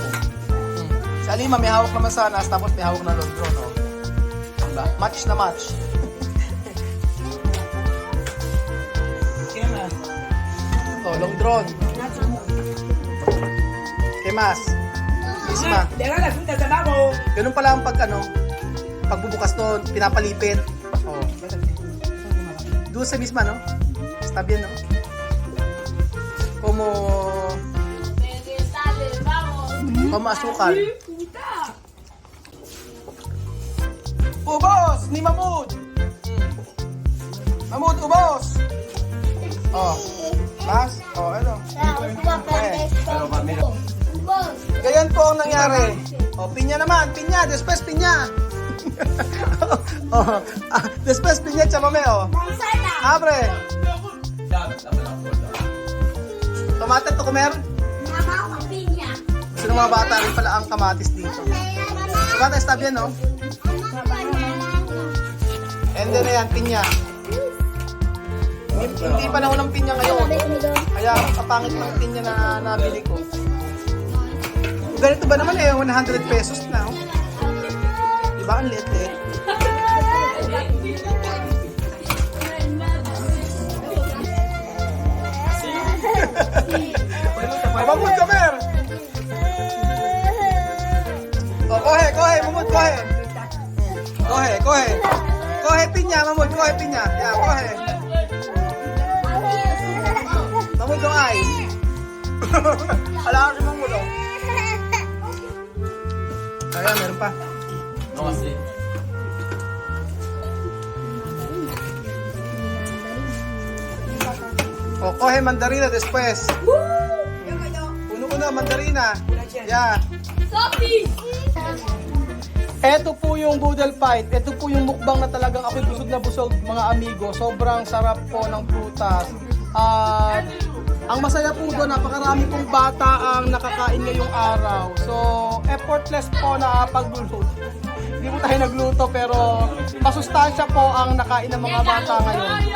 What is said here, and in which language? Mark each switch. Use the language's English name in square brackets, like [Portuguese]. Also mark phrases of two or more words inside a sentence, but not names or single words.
[Filipino] Si Alima may hawak na masanas tapos may hawak na [English] long draw, [Filipino] no? Diba? Match na match. Oh, [English] long draw. [Spanish] ¿Qué más? Isma. Deja la fruta abajo. [Filipino] Ganun pala ang pagbubukas nun, pinapalipit. [Spanish] Oh. Dulce misma, no? Está bien, no? Como asukal. [Filipino] Ubos! Ni Mamud! Mamud, ubos! Oh. Mas? Oh, ano? Ganyan po ang nangyari. Oh, pinya naman, pinya, [Spanish] después pinya. Oh, después pinya, chamame, oh. Abre. Tomate to comer? [Filipino] Gusto ng mga bata rin pala ang kamatis dito. Bata, [Spanish] está bien, no? [English] And then, [Filipino] ayan, pinya. Hindi panahon ng pinya ngayon. Kaya kapangit ng pinya na nabili ko. Ganito ba naman eh, 100 pesos na. Oh. Diba? Ang liit-liit. Mamud, [Spanish] comer! Oh, coge, Mamud, coge. Coge piña, Mamud, coge piña. Ya, coge. Mamud, [Filipino] don't ay. Ala ka si Mamud, oh. Ayan, meron pa. [Spanish] O, coge mandarina después. Uno, mandarina. Yeah. Sophie! [Filipino] Ito po yung Boodle Fight. Ito po yung mukbang na talagang ako'y busog na busog, mga amigo. Sobrang sarap po ng prutas. At ang masaya po doon, napakarami pong bata ang nakakain ngayong araw. So, effortless po na pagluluto. Hindi po tayo nagluto pero masustansya po ang nakain ng mga bata ngayon.